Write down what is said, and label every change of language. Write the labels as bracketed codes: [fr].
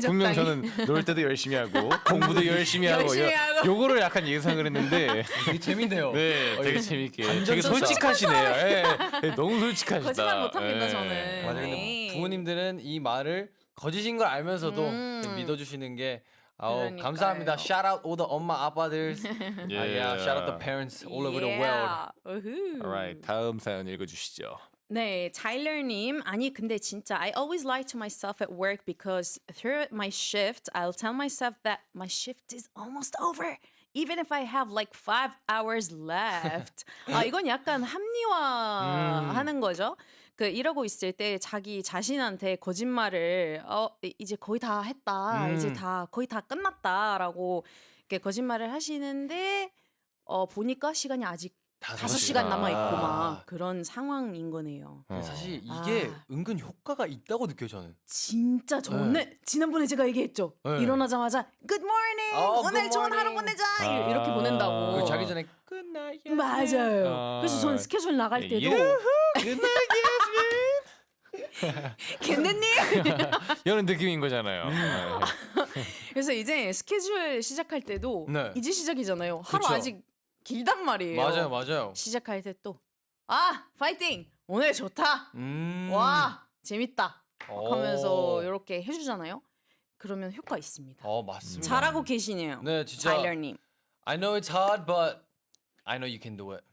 [ko] 저는 놀 때도 열심히 하고 공부도 열심히 하고 열심히 하고. 요거를 약간 예상을 했는데 되게 재밌네요. 네 되게 재밌게 반전 되게 쳤어. 솔직하시네요. 예, 예, 너무 솔직하시다. 거짓말 못합니다 예. 저는. 맞아요. 근데 네. 부모님들은 이 말을 거짓인 걸 알면서도 믿어주시는 게 감사합니다. [en] Shout out all the [ko] 엄마 아빠들. [en] Shout out the parents all over the world. [ko] 우후. Alright, 다음 사연 읽어주시죠. 네, 타일러님. 아니 근데 진짜 [en] I always lie to myself at work because through my shift I'll tell myself that my shift is almost over. Even if I have like 5 hours left. [ko] 이건 약간 합리화하는 거죠. 이러고 있을 때 자기 자신한테 거짓말을 이제 거의 다 했다. 이제 다 거의 다 끝났다라고 이렇게 거짓말을 하시는데 보니까 시간이 아직 5시간 남아 있고 막 그런 상황인 거네요. 사실 이게 은근 효과가 있다고 느껴요 저는. 진짜 저는 지난번에 제가 얘기했죠. 네. [en] 일어나자마자 Good morning. [ko] 오늘 [en] good [ko] 좋은 하루 [en] morning. [ko] 보내자. 이렇게 보낸다고. 그리고 자기 전에 [en] Good night. [ko] 맞아요. 그래서 저는 스케줄 나갈 때도 겐데님. 이런 느낌인 거잖아요. 그래서 이제 스케줄 시작할 때도 네. 이제 시작이잖아요. 하루 그쵸. 아직 길단 말이에요. 맞아요. 시작할 때 또 파이팅. 오늘 좋다. 음. 와 재밌다. 오. 하면서 이렇게 해주잖아요. 그러면 효과 있습니다. 맞습니다. 잘하고 계시네요. 네, 진짜. 타일러님. [en] I know it's hard, but I know you can do it.